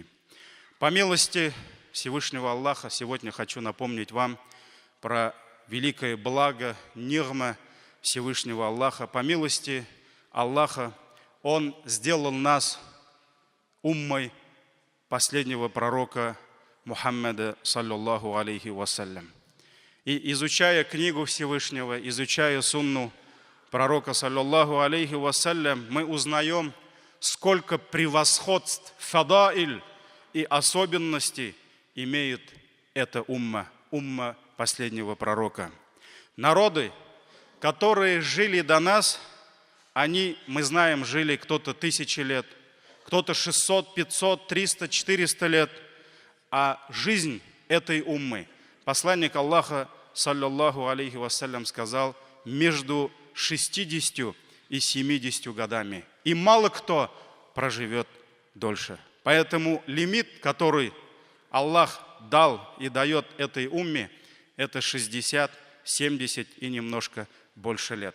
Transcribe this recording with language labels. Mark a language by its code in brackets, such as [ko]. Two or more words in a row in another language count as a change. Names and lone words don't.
[ru] По милости Всевышнего Аллаха сегодня хочу напомнить вам про великое благо, нигма Всевышнего Аллаха. По милости Аллаха Он сделал нас уммой последнего пророка Мухаммада, [ar] صلى الله عليه وسلم. [ru] И изучая книгу Всевышнего, изучая сунну пророка, [ar] صلى الله عليه وسلم, [ru] мы узнаем, сколько превосходств, фадаиль и особенностей имеет эта умма последнего пророка. Народы, которые жили до нас, они, мы знаем, жили кто-то 1000 лет, кто-то 600, 500, 300, 400 лет. А жизнь этой уммы, посланник Аллаха, [ar] صلى الله عليه وسلم, [ru] сказал, между 60 и 70 годами. И мало кто проживет дольше. Поэтому лимит, который Аллах дал и дает этой умме, это 60, 70 и немножко больше лет.